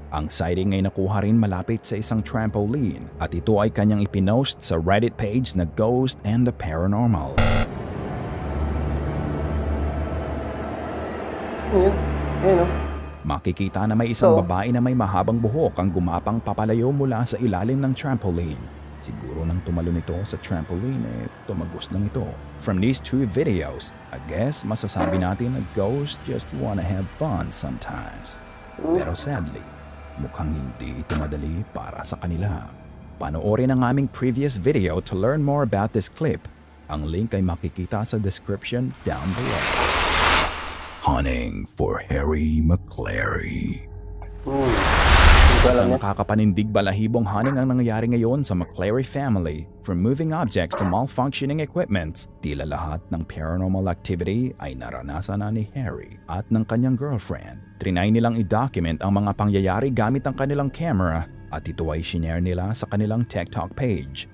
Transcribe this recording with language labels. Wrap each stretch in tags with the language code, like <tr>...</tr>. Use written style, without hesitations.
<tl>Ang sighting ay nakuha rin malapit sa isang trampoline at ito ay kanyang ipinost sa Reddit page na Ghost and the Paranormal. Ayun. Makikita na may isang babae na may mahabang buhok ang gumapang papalayo mula sa ilalim ng trampoline. Siguro nang tumalon ito sa trampoline, tumagos lang ito.</tl> <en>From these two videos, I guess</en> <tl>masasabi natin na</tl> <en>ghosts just wanna have fun sometimes.</en> <tl>Pero sadly, mukhang hindi ito madali para sa kanila. Panoorin ang aming previous video</tl> <en>to learn more about this clip.</en> <tl>Ang link ay makikita sa description down below.</tl> <en>Hunting for Harry McClary.</en> <tl>Isang nakakapanindig balahibong haning ang nangyayari ngayon sa McClary family.</tl> <en>From moving objects to malfunctioning equipment,</en> <tl>tila lahat ng paranormal activity ay naranasan na ni Harry at ng kanyang girlfriend. Trinay nilang i-document ang mga pangyayari gamit ang kanilang camera at ito ay shinare nila sa kanilang TikTok page.</tl>